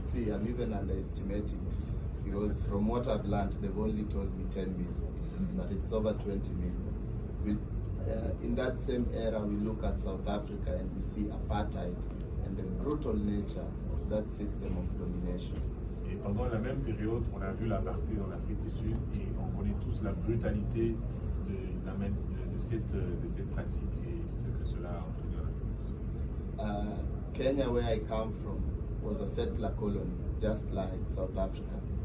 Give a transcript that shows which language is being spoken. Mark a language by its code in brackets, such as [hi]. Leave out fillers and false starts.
[en] See, I'm even underestimating it. Because from what I've learned, they've only told me 10 million, but it's over 20 million. In that same era, we look at South Africa and we see apartheid and the brutal nature of that system of domination. [fr] Et pendant la même période, on a vu l'apartheid en Afrique du Sud et on connaît tous la brutalité de cette pratique et ce que cela a entraîné en Afrique du Sud. [en] Kenya, where I come from, was a settler colony, just like South Africa.